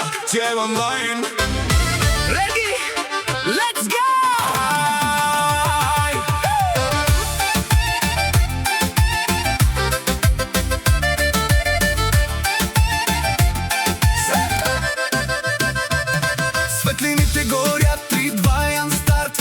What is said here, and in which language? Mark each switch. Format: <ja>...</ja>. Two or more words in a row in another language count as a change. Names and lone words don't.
<bg>тя е онлайн.</bg> <en>Ready? Let's go!</en> <bg>Светлините горят, 3-2 ян старт.</bg>